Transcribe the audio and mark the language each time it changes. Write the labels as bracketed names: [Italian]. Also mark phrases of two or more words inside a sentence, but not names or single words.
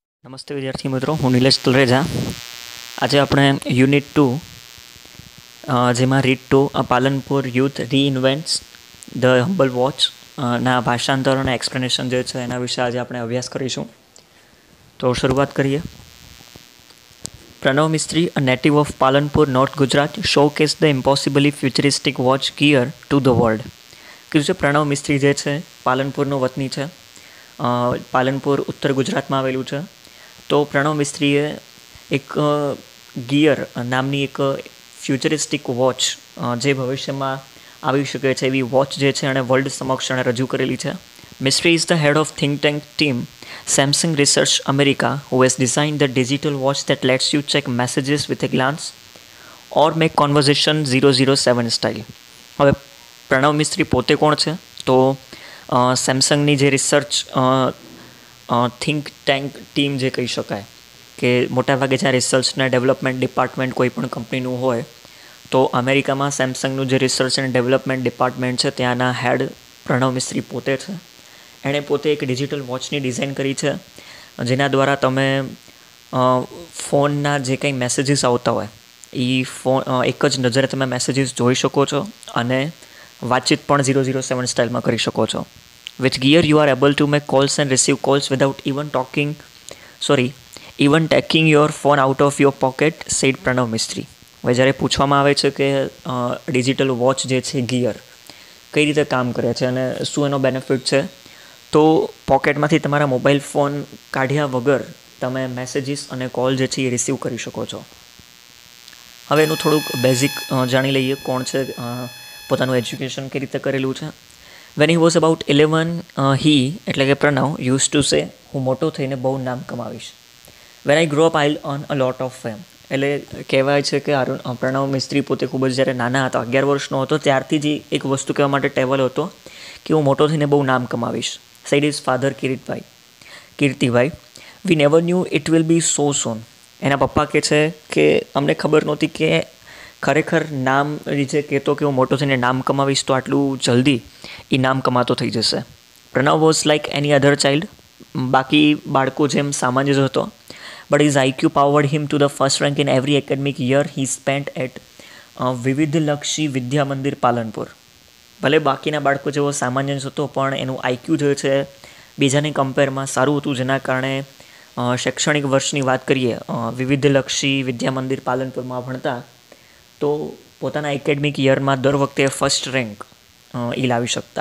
[Gujarati] નમસ્તે વિદ્યાર્થી મિત્રો, હું નિલેશ તલરેજા. આજે આપણે યુનિટ 2 જેમાં રીડ 2 પાલનપુર યુથ રીઇન્વેન્ટ્સ ધ હમ્બલ વોચ ના ભાષાંતર અને એક્સપ્લેનેશન જે છે એના વિશે આજે આપણે અભ્યાસ કરીશું. તો શરૂઆત કરીએ. [English] Pranav Mistry, a native of Palanpur, North Gujarat, showcased the impossibly futuristic watch gear to the world. [Gujarati] કીધું છે પ્રણવ મિસ્ત્રી જે છે પાલનપુરનો વતની છે. પાલનપુર ઉત્તર ગુજરાતમાં આવેલું છે. તો પ્રણવ મિસ્ત્રીએ એક ગિયર નામની એક ફ્યુચરિસ્ટિક વોચ જે ભવિષ્યમાં આવી શકે છે એવી વોચ જે છે એણે વર્લ્ડ સમક્ષ એણે રજૂ કરેલી છે. [English] Mistry is the head of think tank team Samsung Research America, who has designed the digital watch that lets you check messages with a glance or make conversation 007 style. [Gujarati] હવે પ્રણવ મિસ્ત્રી પોતે કોણ છે? તો સેમસંગની જે રિસર્ચ [English] think tank team [Gujarati] જે કહી શકાય કે મોટાભાગે જ્યાં રિસર્ચ અને [English] development department [Gujarati] કોઈ પણ કંપનીનું હોય તો અમેરિકામાં સેમસંગનું જે [English] research and development department [Gujarati] છે ત્યાંના હેડ પ્રણવ મિસ્ત્રી પોતે છે. એણે પોતે એક ડિજિટલ વોચની ડિઝાઇન કરી છે જેના દ્વારા તમે ફોનના જે કંઈ મેસેજીસ આવતા હોય એ એક જ નજરે તમે મેસેજીસ જોઈ શકો છો અને વાતચીત પણ 007 સ્ટાઇલમાં કરી શકો છો. [English] With gear you are able to make calls and receive calls without even taking your phone out of your pocket, said Pranav Mistry. [Gujarati] હવે જ્યારે પૂછવામાં આવે છે કે [English] digital watch [Gujarati] જે છે ગિયર કઈ રીતે કામ કરે છે અને શું એનો બેનિફિટ છે, તો પોકેટમાંથી તમારા [English] mobile phone [Gujarati] કાઢ્યા વગર તમે મેસેજીસ અને કોલ જે છે એ રિસીવ કરી શકો છો. હવે એનું થોડુંક બેઝિક જાણી લઈએ કોણ છે, પોતાનું એજ્યુકેશન કઈ રીતે કરેલું છે. [English] When he was about 11, he [Gujarati] એટલે કે પ્રણવ [English] used to say, [Gujarati] હું મોટો થઈને બહુ નામ કમાવીશ. [English] When I grow up, I'll earn a lot of fame. [Gujarati] એટલે કહેવાય છે કે પ્રણવ મિસ્ત્રી પોતે ખૂબ જ જ્યારે નાના હતા, 11 વર્ષનો હતો, ત્યારથી જ એક વસ્તુ કહેવા માટે ટેવલ હતો કે હું મોટો થઈને બહુ નામ કમાવીશ. [English] Said his father કીર્તિભાઈ. We never knew it will be so soon. [Gujarati] એના પપ્પા કહે છે કે અમને ખબર નહોતી કે ખરેખર નામ જે કહેતો કે હું મોટો થઈને નામ કમાવીશ તો આટલું જલ્દી એ નામ કમાતો થઈ જશે. [English] Pranav was like any other child, [Gujarati] બાકી બાળકો જેમ સામાન્ય જ હતો. [English] But his IQ powered him to the first rank in every academic year he spent at વિવિધલક્ષી વિદ્યા મંદિર પાલનપુર. [Gujarati] ભલે બાકીના બાળકો જેવો સામાન્ય જ હતો પણ એનું IQ જે છે બીજાની કમ્પેરમાં સારું હતું, જેના કારણે શૈક્ષણિક વર્ષની વાત કરીએ વિવિધલક્ષી વિદ્યા મંદિર પાલનપુરમાં ભણતા તો પોતાના એકેડમિક યરમાં દર વખતે [English] first rank [Gujarati] એ લાવી શકતા.